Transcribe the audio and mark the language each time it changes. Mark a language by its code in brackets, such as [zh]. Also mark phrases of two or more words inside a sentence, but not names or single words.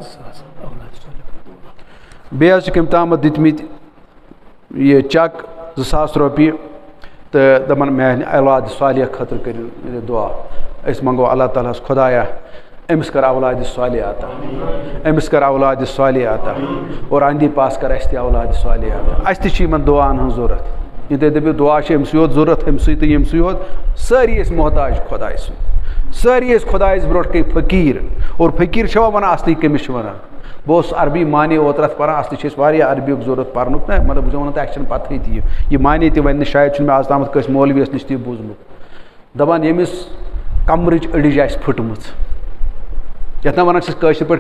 [ks] بیٚیہِ حظ چھِ کٔمۍ تامتھ دِتمٕتۍ یہِ چک 2,000 رۄپیہِ تہٕ دپان میانہِ اولادِ صالحہ خٲطرٕ کٔرِو دعا أسۍ منگو اللہ تعالیٰ ہس خۄدایا أمِس کر اولادِ صالحہ عطا أمِس کر اولادِ صالحہ عطا اور اندی پاس کر اَسہِ تہِ اولادِ صالحہ عطا اَسہِ تہِ چھِ یِمن دعاہن ہٕنٛز ضوٚرتھ یہِ تُہۍ دٔپِو دعا چھِ أمسٕے یوت ضوٚرتھ أمسٕے تہٕ ییٚمسٕے یوت سٲری ٲسۍ محتاج خۄداے سُنٛد سٲری ٲسۍ خۄدایَس برونٛٹھ کَنۍ فقیٖر اور فقیٖر چھوا ونان اصلی کٔمِس چھِ ونان بہٕ اوسُس عربی معنی اوترٕ اتھ پران اصلی چھِ أسۍ واریاہ عربیُک ضوٚرتھ پرنُک نا مطلب بہٕ چھُس ونان تۄہہِ اَسہِ چھنہٕ پتہٕے تہِ یہِ معنی تہِ وَنہِ نہٕ شاید چھُنہٕ مےٚ آز تامتھ کٲنٛسہِ مولوِیَس نِش تہِ بوٗزمُت دپان ییٚمِس کمرٕچ أڈِج آسہِ پھٕٹمٕژ یتھ نا ونان چھِس کٲشِر پٲٹھۍ